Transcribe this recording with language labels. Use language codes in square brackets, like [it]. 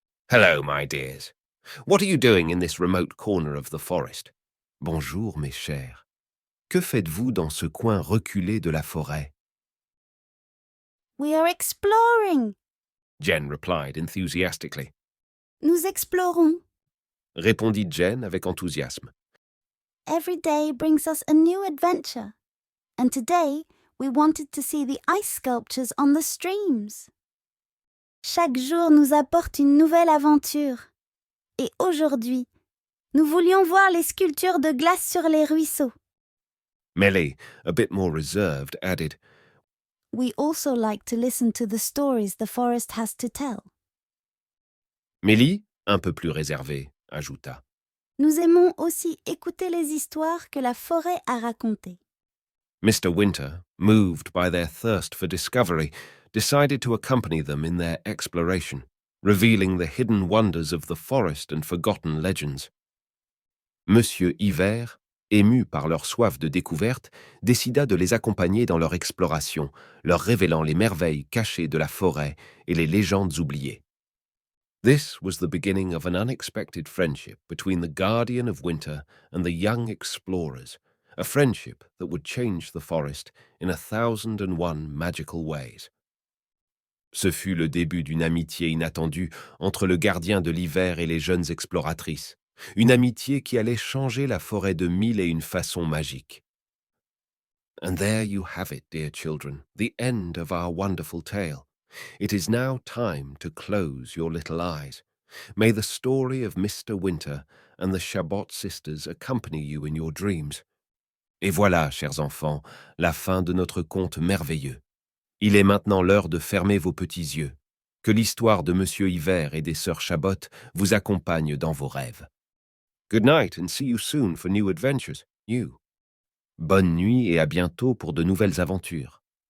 [en] Hello, my dears. What are you doing in this remote corner of the forest? [fr] Bonjour, mes chers. Que faites-vous dans ce coin reculé de la forêt? [en] We are exploring. Jen replied enthusiastically. [fr] Nous explorons. Répondit Jen avec enthousiasme. [en] Every day brings us a new adventure. And today, we wanted to see the ice sculptures on the streams. [fr] Chaque jour nous apporte une nouvelle aventure. Et aujourd'hui, nous voulions voir les sculptures de glace sur les ruisseaux. [en] Mélie, a bit more reserved, added, We also like to listen to the stories the forest has to tell. [fr] Mélie, un peu plus réservée, ajouta. Nous aimons aussi écouter les histoires que la forêt a racontées. [en] Mr. Winter, moved by their thirst for discovery, decided to accompany them in their exploration, revealing the hidden wonders of the forest and forgotten legends. [fr] Monsieur Hiver, ému par leur soif de découverte, décida de les accompagner dans leur exploration, leur révélant les merveilles cachées de la forêt et les légendes oubliées. [en] This was the beginning of an unexpected friendship between the guardian of winter and the young explorers, a friendship that would change the forest in 1,001 magical ways. [fr] Ce fut le début d'une amitié inattendue entre le gardien de l'hiver et les jeunes exploratrices, une amitié qui allait changer la forêt de 1001 façons magiques. [en] And there you have it, dear children, the end of our wonderful tale. It is now time to close your little eyes. May the story of Mr. Winter and the Chabot sisters accompany you in your dreams. [fr] Et voilà, chers enfants, la fin de notre conte merveilleux. Il est maintenant l'heure de fermer vos petits yeux. Que l'histoire de Monsieur Hiver et des sœurs Chabot vous accompagne dans vos rêves. [en] Good night and see you soon for new adventures, you. [fr] Bonne nuit et à bientôt pour de nouvelles aventures.